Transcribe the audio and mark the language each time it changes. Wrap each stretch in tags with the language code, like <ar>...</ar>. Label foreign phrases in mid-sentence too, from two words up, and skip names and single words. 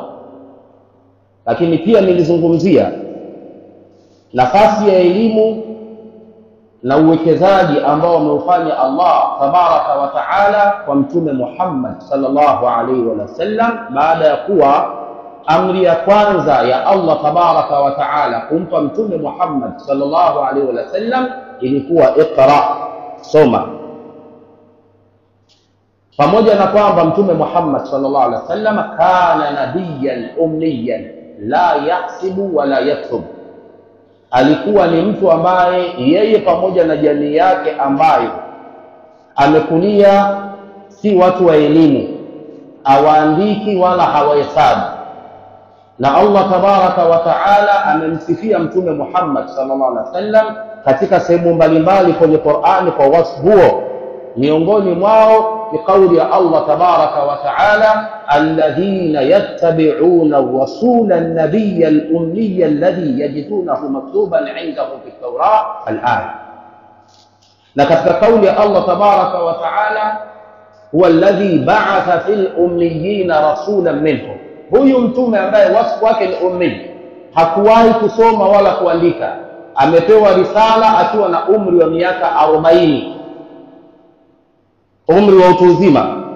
<sw>Lakini pia nilizungumzia nafasi ya elimu na uwekezaji ambao ameufanya Allah</sw> <ar>تبارك وتعالى</ar> <sw>kwa mtume Muhammad</sw> <ar>صلى الله عليه وسلم,</ar> <sw>baada ya kuwa amri ya kwanza ya Allah</sw> <ar>تبارك وتعالى</ar> <sw>kumpa mtume Muhammad</sw> <ar>صلى الله عليه وسلم</ar> <sw>ilikuwa iqra, soma. Pamoja na kwamba mtume Muhammad</sw> <ar>صلى الله عليه وسلم كان نبيا أميا لا يحسب ولا يكتب,</ar> <sw>alikuwa ni mtu ambaye yeye pamoja na jamii yake ambayo amekulia si watu wa elimu, hawaandiki wala hawahesabu. Na Allah</sw> <ar>تبارك وتعالى</ar> <sw>amemsifia mtume Muhammad</sw> <ar>صلى الله عليه وسلم</ar> <sw>katika sehemu mbalimbali kwenye Qur'ani kwa wasfu huo. Miongoni mwao ni kauli ya Allah</sw> <ar>تبارك وتعالى: الذين يتبعون الرسول النبي الأمي الذي يجدونه مكتوبا عندهم في التوراة الآية.</ar> <sw>Na katika kauli ya Allah</sw> <ar>تبارك وتعالى: هو الذي بعث في الأميين رسولا منهم,</ar> <sw>huyu mtume ambaye wasfu wake ni ummi, hakuwahi kusoma wala kuandika, amepewa risala akiwa na umri wa miaka 40, umri wa utu uzima.</sw>